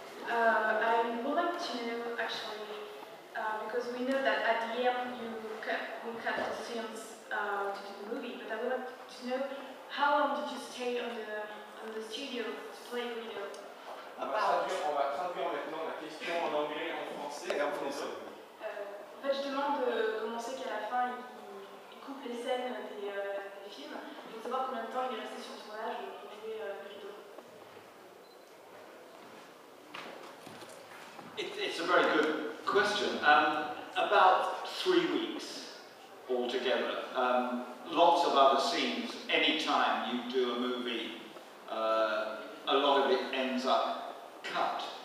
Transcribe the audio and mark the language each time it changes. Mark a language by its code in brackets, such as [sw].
[en] I would like to know, actually, because we know that at the end we cut the scenes to do the movie, but I would like to know how long did you stay on the studio to play Greedo? [fr] On va traduire maintenant la question en anglais et en français. En fait, je demande comment c'est qu'à la fin il coupe les scènes des films. Je veux savoir combien de temps il est resté sur le tournage pour jouer Greedo. [en] It's a very good question. About 3 weeks altogether. Lots of other scenes. Anytime you do a movie, a lot of it ends up cut.